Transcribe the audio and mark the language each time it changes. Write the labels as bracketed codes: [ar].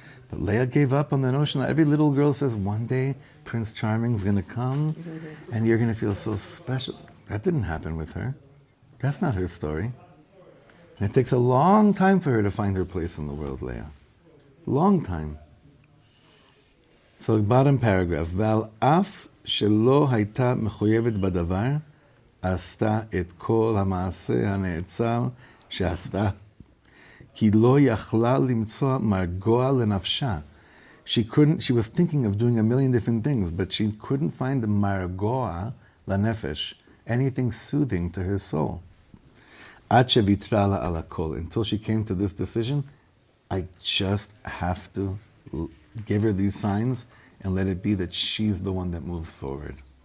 [en] But Leah gave up on the notion that every little girl says, one day Prince Charming's going to come and you're going to feel so special. That didn't happen with her. That's not her story. And it takes a long time for her to find her place in the world, Leah. Long time. So bottom paragraph, [he] Val af shelo hayta mechoyevet badavar, עשתה את כל המעשה הנאצל שעשתה, כי לא יכלה למצוא מרגוע לנפשה, [en] she was thinking of doing a million different things, but she couldn't find the [he] margoa lanefesh, [en] anything soothing to her soul. [he] Ad shevitra la ala kol, [en] until she came to this decision, I just have to give her these signs and let it be that she's the one that moves forward.